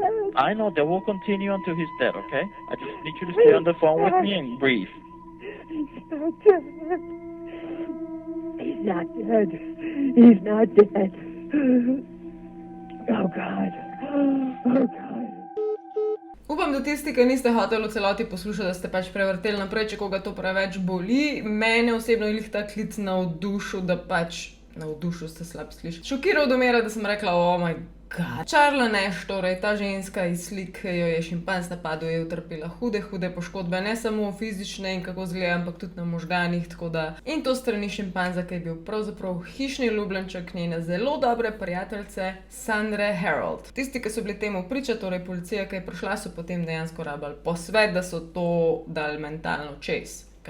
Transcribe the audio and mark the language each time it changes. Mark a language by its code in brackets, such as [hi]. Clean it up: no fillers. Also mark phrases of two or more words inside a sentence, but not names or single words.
[en] I know. They will continue until he's dead, okay? I just need you to stay on the phone with me and breathe. He's not dead. He's not dead. Oh, God. Oh, God. [sl] Upam, da tisti, ki niste hoteli v celoti poslušati, da ste pač prevrteli naprej, če koga to preveč boli. Mene osebno je ta klic navdušil, da pač... Navdušil ste slab slišati. Šokiral do mera, da sem rekla, [en] oh my god. [sl] Charla Nash, torej ta ženska iz slik, ki jo je šimpanz napadel, je utrpela hude poškodbe, ne samo fizične in kako zgleda, ampak tudi na možganih, tako da... In to strani šimpanza, ki je bil pravzaprav hišni ljubljenček njene zelo dobre prijateljice Sandre Harold. Tisti, ki so bili temu priča, torej policija, ki je prišla, so potem dejansko rabili posvet, da so to dali mentalno čez.